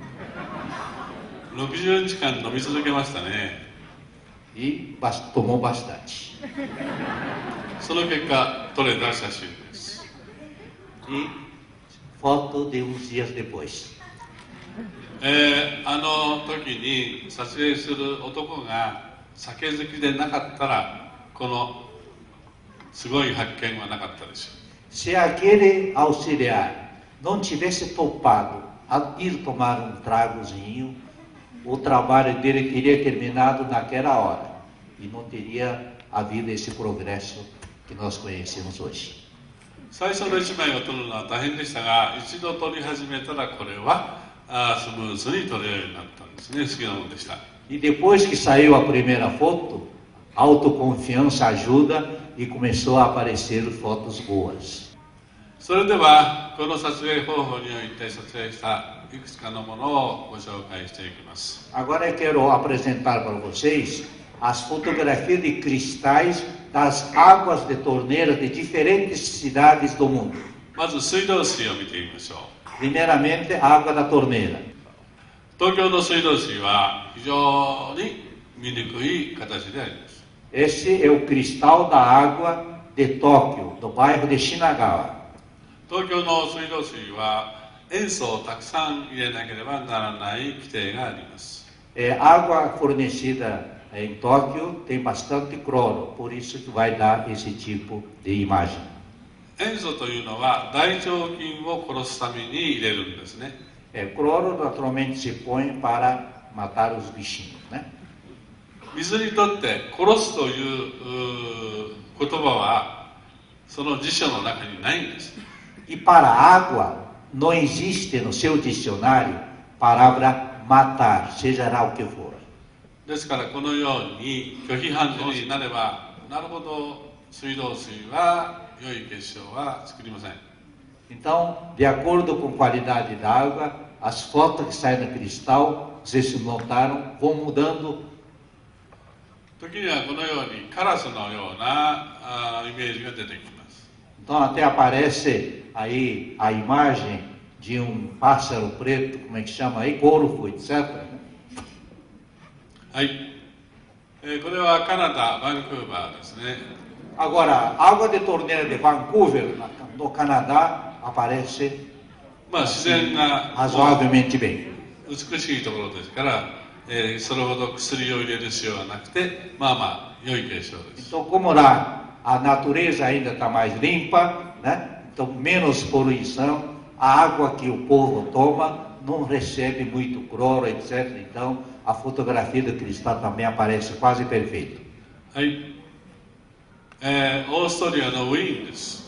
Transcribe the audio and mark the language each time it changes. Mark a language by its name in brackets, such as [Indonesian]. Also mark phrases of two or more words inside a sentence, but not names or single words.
[Japanese] 60 日間飲み続けましたね。 [Portuguese] E tomou bastante. [Japanese] その結果撮れた写真です。 [Portuguese] E foto de uns dias depois. [Japanese] あの時に撮影する男が酒好きでなかったらこのすごい発見はなかったでしょう。 [Portuguese] Se aquele auxiliar não tivesse topado a ir tomar um tragozinho, o trabalho dele teria terminado naquela hora e não teria havido esse progresso que nós conhecemos hoje. [Japanese] 最初の1枚を撮るのは大変でしたが、一度撮り始めたらこれはスムーズに撮れるようになったんですね。好きなものでした。 [Portuguese] E depois que saiu a primeira foto, a autoconfiança ajuda e começou a aparecer fotos boas. [Japanese] それではこの撮影方法において撮影したいくつかのものをご紹介していきます。 [Portuguese] Agora eu quero apresentar para vocês as fotografias de cristais das águas de torneira de diferentes cidades do mundo. [Japanese] まず水道水を見てみましょう。 [Portuguese] Primeiramente, a água da torneira. [Japanese] 東京の水道水は非常に見にくい形であります。 [Portuguese] Esse é o cristal da água de Tóquio, do bairro de Shinagawa. [Japanese] 東京の水道水は塩素をたくさん入れなければならない規定があります。 [Portuguese] Água fornecida em Tóquio tem bastante cloro, por isso que vai dar esse tipo de imagem. [Japanese] 塩素というのは大腸菌を殺すために入れるんですね。 [Portuguese] Cloro naturalmente se põe para matar os bichinhos, né? [Japanese] 水にとって殺すという言葉はその辞書の中にないんです。 [Portuguese] E para água, não existe no seu dicionário palavra matar, seja lá o que for. [Japanese] ですからこのように拒否反応になれば、なるほど水道水は良い結晶は作りません。 [Portuguese] Então, de acordo com a qualidade da água, as fotos que saem no cristal, vocês se notaram, vão mudando. [Japanese] 時にはこのようにカラスのようなイメージが出てきます。 [Portuguese] Então até aparece aí a imagem de pássaro preto, como é que chama aí, corvo, etc. [Japanese] はい、これはカナダバンクーバーですね。 [Portuguese] Agora, a água de torneira de Vancouver, no Canadá, aparece [Japanese] まあ自然が [Portuguese] razoavelmente bem. [Japanese] 美しいところですから、それほど薬を入れる必要はなくて、まあまあ良い結晶です。 [Portuguese] Então, como lá a natureza ainda está mais limpa, né? Então menos poluição, a água que o povo toma não recebe muito cloro, etc. Então a fotografia do cristal também aparece quase perfeita. [Japanese] はい、オーストリアのウィーンです。